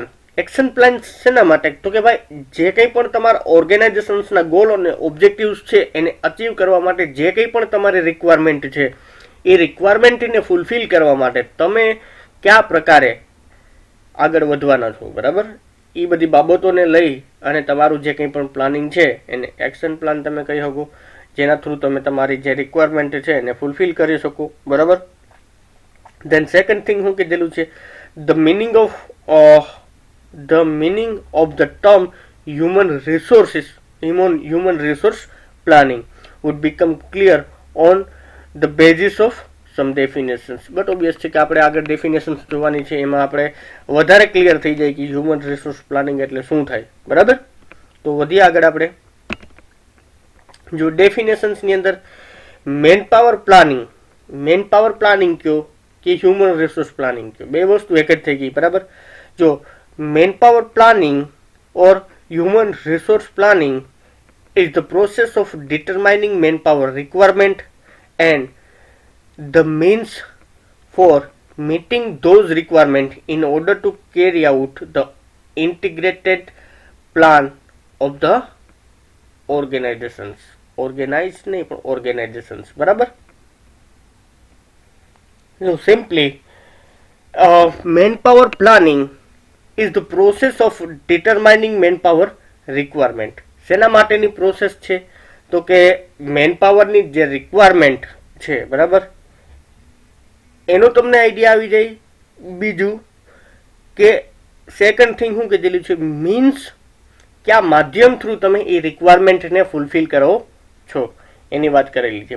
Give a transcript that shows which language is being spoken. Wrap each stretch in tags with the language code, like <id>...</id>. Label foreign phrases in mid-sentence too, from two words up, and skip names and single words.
<en>action plan</en> <gu>શેના માટે તો કે ભાઈ જે કંઈ પણ તમારા ઓર્ગેનાઇઝેશન્સના ગોલ અને ઓબ્જેક્ટિવ્સ છે એને અચીવ કરવા માટે જે કંઈ પણ તમારી રિક્વાયરમેન્ટ છે એ રિક્વાયરમેન્ટને ફૂલફિલ કરવા માટે તમે કયા પ્રકારે આગળ વધવાના છો, બરાબર. એ બધી બાબતોને લઈ અને તમારું જે કંઈ પણ પ્લાનિંગ છે એને</gu> <en>action plan</en> <gu>તમે કહી શકો, જેના થ્રુ તમે તમારી જે રિક્વાયરમેન્ટ છે એને ફૂલફિલ કરી શકો, બરાબર.</gu> <en>Then second thing</en> <gu>હું કીધેલું છે,</gu> <en>the meaning of the term human resource planning would become clear on the basis of some definitions. But obvious</en> <gu>છે કે આપણે આગળ definitions જોવાની છે, એમાં આપણે વધારે ક્લિયર થઈ જાય કે</gu> <en>human resource planning</en> <gu>એટલે શું થાય. બરાબર, તો વધીએ આગળ આપણે. જો ડેફિનેશન્સ ની અંદર</gu> <en>man power planning</en> <gu>કયો કે</gu> <en>human resource planning</en> <gu>કયો, બે વસ્તુ એક જ થઈ ગઈ. બરાબર, જો</gu> <en>man power planning or human resource planning is the process of determining manpower requirement and the means for meeting those requirements in order to carry out the integrated plan of the organizations.</en> <gu>Organized નહીં પણ organizations. બરાબર,</gu> <en>so simply manpower planning is the process of determining manpower requirement.</en> <gu>શેના માટેની પ્રોસેસ છે? તો કે મેન પાવરની જે રિક્વાયરમેન્ટ છે, બરાબર, એનો તમને આઈડિયા આવી જાય. બીજું કે</gu> <en>second thing</en> <gu>હું કીધેલું છે, મીન્સ કયા માધ્યમ થ્રુ તમે એ રિક્વાયરમેન્ટને ફૂલફિલ કરો છો એની વાત કરેલી છે.</gu>